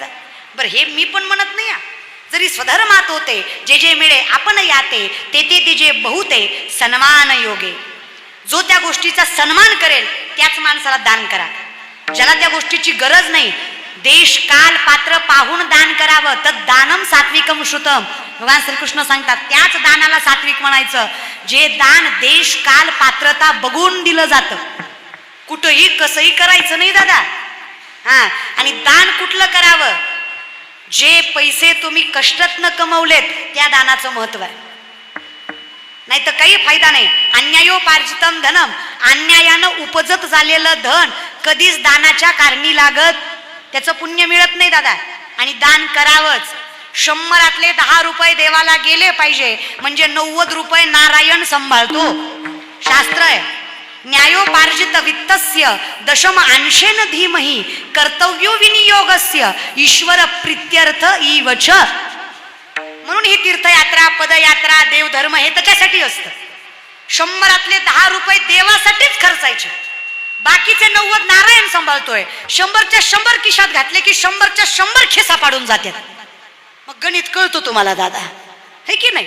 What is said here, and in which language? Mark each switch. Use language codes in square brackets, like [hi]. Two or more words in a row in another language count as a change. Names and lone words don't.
[mr] बरं हे मी पण म्हणत नाही. जरी स्वधर्मात होते जे जे मिळे आपण याते, ते ते ते जे बहुते सन्मान योगे. जो त्या गोष्टीचा सन्मान करेल त्याच माणसाला दान करा. ज्याला त्या गोष्टीची गरज नाही, देश काल पात्र पाहून दान करावं. [sa] तर दानम सात्विकम श्रुतम. [mr] भगवान श्रीकृष्ण सांगतात त्याच दानाला सात्विक म्हणायचं जे दान देश काल पात्रता बघून दिलं जातं. कुठंही कसंही करायचं नाही दादा. आणि दान कुठलं करावं? जे पैसे तुम्ही कष्टात न कमवलेत त्या दानाचं महत्व आहे. नाही तर काही फायदा नाही. [sa] अन्यायोपार्जितम धनम. [mr] अन्यायानं उपजत झालेलं धन कधीच दानाच्या कारणी लागत, त्याचं पुण्य मिळत नाही दादा. आणि दान करावंच. 100 10 रुपये देवाला गेले पाहिजे म्हणजे 90 रुपये नारायण सांभाळतो. शास्त्र आहे. [sa] न्यायोपार्जित वित्तस्य दशम अंशेन धीमहि कर्तव्यो विनियोगस्य ईश्वर प्रीत्यर्थ इवच. [mr] म्हणून ही तीर्थयात्रा, पदयात्रा, देवधर्म हे त्याच्यासाठी असतं. 100 10 रुपये देवासाठीच खर्चायचे, बाकीचे 90 नारायण सांभाळतोय. 100च्या 100 खिशात घातले की 100च्या 100 खिसा पाडून जातात. मग गणित कळतो तुम्हाला दादा, हे की नाही?